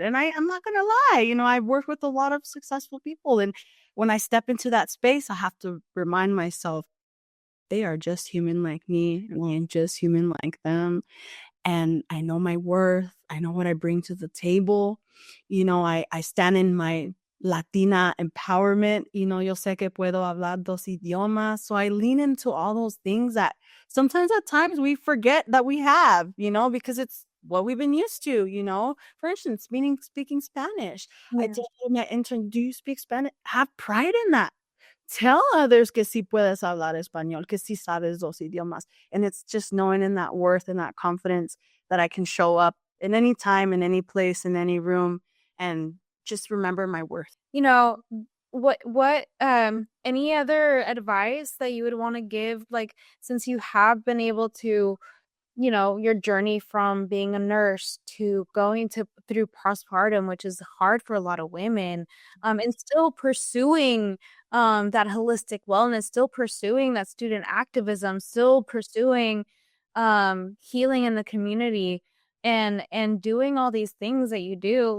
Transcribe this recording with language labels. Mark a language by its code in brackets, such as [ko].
[en] And I'm not gonna lie, I've worked with a lot of successful people. And when I step into that space, I have to remind myself they are just human like me, and I'm just human like them. And I know my worth. I know what I bring to the table. I stand in my Latina empowerment. [es] Yo sé que puedo hablar dos idiomas. [en] So I lean into all those things that sometimes at times we forget that we have, because it's what we've been used to. For instance, speaking Spanish. I yeah. tell my intern, do you speak Spanish? Have pride in that. Tell others [es] que sí puedes hablar español, que sí sabes dos idiomas. [en] And it's just knowing in that worth and that confidence that I can show up in any time, in any place, in any room, and just remember my worth. You know, what any other advice that you would want to give, like, since you have been able to, your journey from being a nurse to going to through postpartum, which is hard for a lot of women, and still pursuing that holistic wellness, still pursuing that student activism, still pursuing healing in the community, and doing all these things that you do.